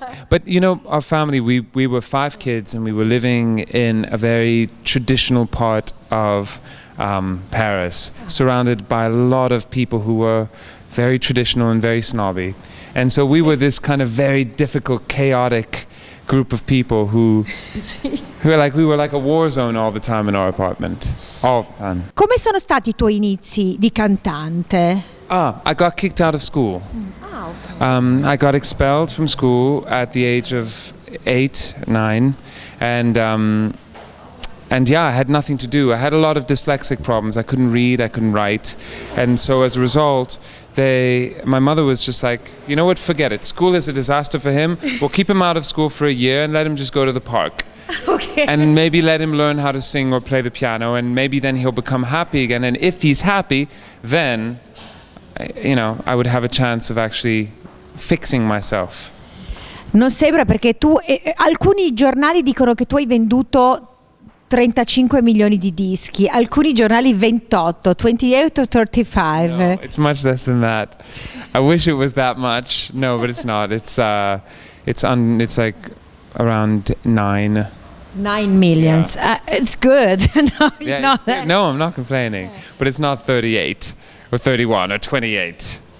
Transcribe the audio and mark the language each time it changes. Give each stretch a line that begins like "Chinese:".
English: But you know, our family, we were 5 kids and we were living in a very traditional part of Paris, surrounded by a lot of people who were very traditional and very snobby. And so we were this kind of very difficult, chaotic group of people who were like a war zone all the time in our apartment, all the time.
Italian: Come sono stati i tuoi inizi di cantante?
English: I got kicked out of school. Okay. I got expelled from school at the age of 8, 9, and yeah, I had nothing to do. I had a lot of dyslexic problems. I couldn't read, I couldn't write. And so as a result, my mother was just like, you know what, forget it. School is a disaster for him. We'll keep him out of school for a year and let him just go to the park. Okay. And maybe let him learn how to sing or play the piano, and maybe then he'll become happy again. And if he's happy, then, I would have a chance of actually fixing myself.
Italian: Non sembra, perché alcuni giornali dicono che tu hai venduto 35 milioni di dischi, alcuni giornali 28 or 35.
English: No, it's much less than that. I wish it was that much. No, but it's not. It's like around 9. 9 million. Yeah. It's good. No, Yeah, no, I'm not complaining. But it's not 38 or 31 or 28.